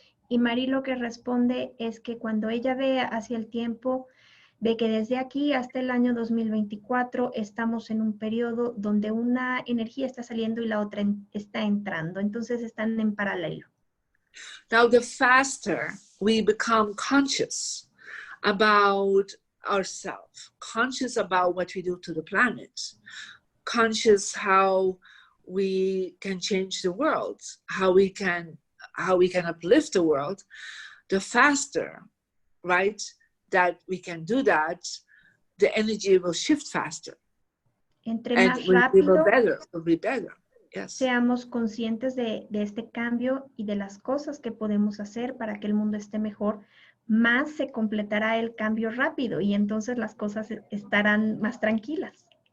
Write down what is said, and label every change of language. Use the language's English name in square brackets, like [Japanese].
[Spanish] Y Mari lo que responde es que cuando ella ve hacia el tiempo, ve que desde aquí hasta el año 2024 estamos en un periodo donde una energía está saliendo y la otra está entrando. Entonces están en paralelo. [English] Now, the faster we become conscious about ourselves, conscious about what we do to the planet, conscious how we can change the world, how we can uplift the world, the faster, right, that we can do that, the energy will shift faster. [Spanish] Entre más rápido [English] will be better. Yes. [Spanish] Seamos conscientes de este cambio y de las cosas que podemos hacer para que el mundo esté mejor, más se completará el cambio rápido y entonces las cosas estarán más tranquilas.